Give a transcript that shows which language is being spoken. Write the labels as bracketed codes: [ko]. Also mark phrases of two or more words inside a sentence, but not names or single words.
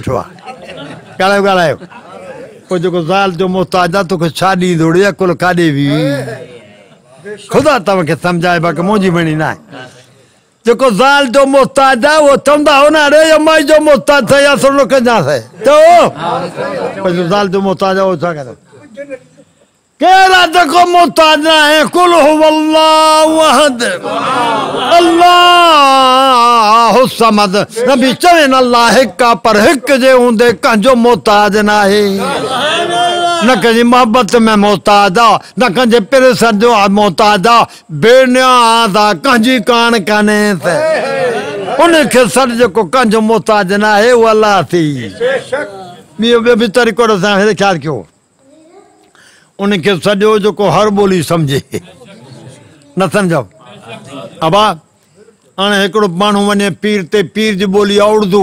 [sd] वेठो आहे ॻाल्हायो पोइ जेको ज़ाल जो मुहताज आहे तोखे छा ॾींदो अकुल काॾे बि ख़ुदा तव्हांखे सम्झाए बाक़ी मुंहिंजी भेणी न आहे जेको ज़ाल जो मुहताज आहे उहो चवंदा हो न अरे माई जो मुहताज थिए या सुनो कंदासीं चओ ज़ाल जो मुहताज आहे उहो छा कंदो केरु जेको मुहताज न आहे [ar] قل هو الله أحد الله الصمد [sd] नबी चवनि अल्लाह हिकु आहे पर हिकु जे हूंदे कंहिंजो मुहताज न आहे न कंहिंजी मोहबत में मोहताज आहे न कंहिंजे पिरसर जो मोहताज आहे बेनियाज़ आहे कंहिंजी कान कान्हे उनखे सॾु जेको कंहिंजो मोहताज न आहे उहो अल्लाह थी ॿियो बि तरीक़ो असां हेॾे ख़्यालु कयो उनखे सॼो जेको हर ॿोली सम्झे न सम्झो अबा हाणे हिकिड़ो माण्हू वञे पीर ते पीर जी ॿोली आहे